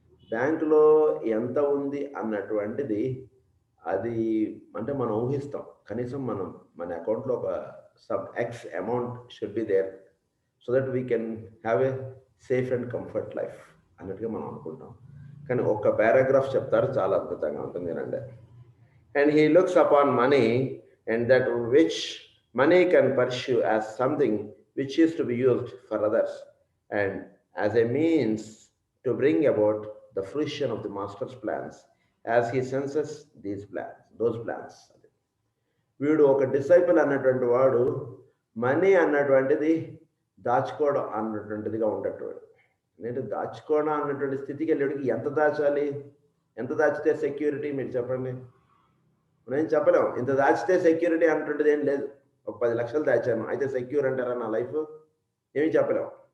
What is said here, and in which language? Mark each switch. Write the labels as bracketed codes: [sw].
[te] బ్యాంకులో ఎంత ఉంది అన్నటువంటిది అది అంటే మనం ఊహిస్తాం, కనీసం మనం మన అకౌంట్లో ఒక [en] some x amount should be there so that we can have a safe and comfort life [te] అన్నట్టుగా మనం అనుకుంటాం. కానీ ఒక్క పారాగ్రాఫ్ చెప్తారు, చాలా అద్భుతంగా ఉంటుంది రండి. [en] And he looks upon money and that which money can pursue as something which is to be used for others and as a means to bring about the fruition of the master's plans as he senses those plans. [te] వీడు ఒక disciple అన్నటువంటి వాడు money అన్నటువంటిది దాచుకోవడం అన్నటువంటిదిగా ఉండేటవాడు. నేను దాచుకోవడం అన్నటువంటి స్థితికి వెళ్ళేటికి ఎంత దాచాలి, ఎంత దాచితే సెక్యూరిటీ, మీరు చెప్పండి. నేను చెప్పలేము ఇంత దాచితే సెక్యూరిటీ అన్నటువంటిది ఏం లేదు. ఒక 10 లక్షలు దాచాను అయితే సెక్యూర్ అంటారా నా లైఫ్? ఏమీ చెప్పలేము.